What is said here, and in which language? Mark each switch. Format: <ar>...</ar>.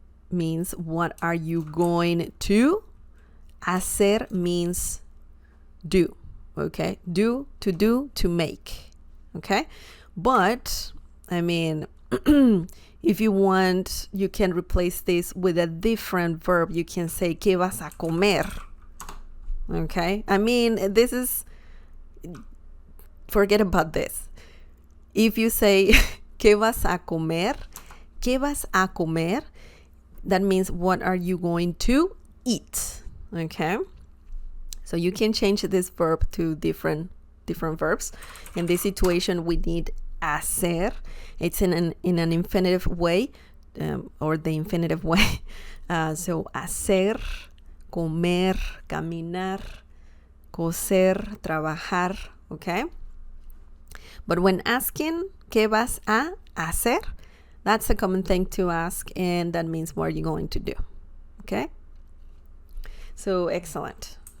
<en>Means what are you going to? Hacer means do. Okay, do, to make. Okay, but I mean, if you want, you can replace this with a different verb. You can say</en> <es>¿qué vas a comer?</es> <en>Okay, I mean, this is, forget about this. If you say</en> <es>¿qué vas a comer? ¿Qué vas a comer?</es> <en>That means what are you going to eat? Okay, so you can change this verb to different verbs. In this situation, we need hacer. It's in an infinitive way, or the infinitive way. So hacer, comer, caminar, coser, trabajar. Okay, but when asking</en> <es>¿qué vas a hacer?</es> <en>That's a common thing to ask, and that means what are you going to do? Okay, so excellent.</en>